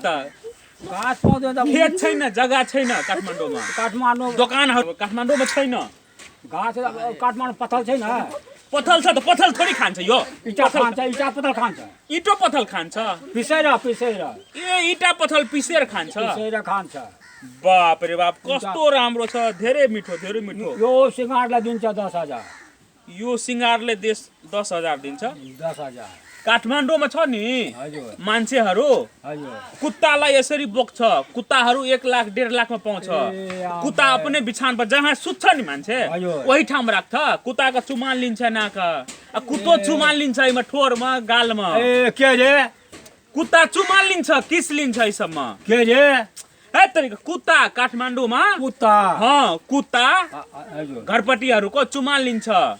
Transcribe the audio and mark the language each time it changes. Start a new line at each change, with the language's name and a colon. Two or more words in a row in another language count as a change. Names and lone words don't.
Nepali: घाँस पाउँदैन त खेत छैन जग्गा छैन काठमाडौँमा काठमाडौँ दोकानहरू काठमाडौँमा छैन घाँस काठमाडौँ पथल छैन पथल छ त पथल थोडी खान्छ यो इटा खान्छ इटा पथल खान्छ इटो पथल खान्छ पिसेर ए इटा पथल पिसेर खान्छ बाप रे बाप कस्तो राम्रो छ धेरै मिठो यो सिंगारलाई दिन्छ 10000 यो सिंगारले 10000 दिन्छ 10000 काठमाडौँमा छ नि मान्छेहरू कुत्तालाई यसरी बोक्छ कुत्ताहरू 1 लाख 1.5 लाखमा पाउँछ
Hindi: कुत्ता अपने बिछान पर
Nepali: जहाँ सुत्छ नि मान्छे वही ठाउँमा राख्छ कुत्ताको चुमाल लिन्छ नाका कुत्तो चुमाल लिन्छ इमा ठोरमा गालमा ए के रे कुत्ता चुमाल लिन्छ किस लिन्छ यसम्म के रे है तरिका कुत्ता काठमाडौँमा कुत्ता कुत्ता घरपट्टिहरूको चुमाल लिन्छ